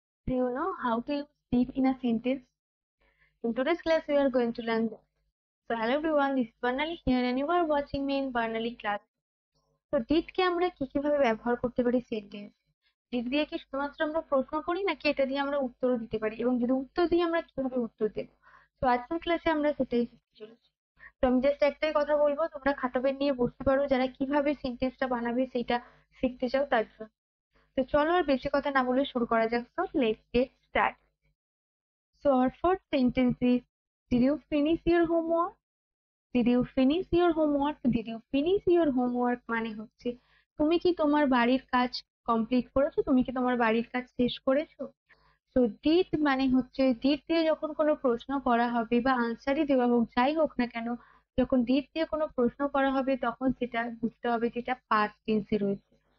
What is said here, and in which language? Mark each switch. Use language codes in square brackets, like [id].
[en] Do you know how to use did in a sentence? In today's class, we are going to learn that. So, hello everyone, this is Barnali here, and you are watching me in Barnali class. [bn] তো did কে আমরা কিভাবে ব্যবহার করতে পারি sentence? did দিয়ে কি শুধুমাত্র আমরা প্রশ্ন করি নাকি এটা দিয়ে আমরা উত্তরও দিতে পারি, এবং যদি উত্তর দিই আমরা কিভাবে উত্তর দেব? তো আজকের ক্লাসে আমরা সেটাই শিখতে চলেছি। তো আমি জাস্ট একটাই কথা বলবো, তোমরা খাতা পেন নিয়ে বসতে পারো যারা কিভাবে সেন্টেন্সটা বানাবে সেটা শিখতে চাও তার জন্য। তো চলো আর বেশি কথা না বলে শুরু করা যাক। [en] So let's get started. So our first sentence is, did you finish your homework? Did you finish your homework? Did you finish your homework [bn] মানে হচ্ছে তুমি কি তোমার বাড়ির কাজ কমপ্লিট করেছো? তুমি কি তোমার বাড়ির কাজ শেষ করেছো? তো ডিড মানে হচ্ছে ডিড দিয়ে যখন কোনো প্রশ্ন করা হবে বা আনসারই দেওয়া হোক যাই হোক না কেন, যখন ডিড দিয়ে কোনো প্রশ্ন করা হবে তখন সেটা বুঝতে হবে যেটা পাস্ট টেন্সে রয়েছে।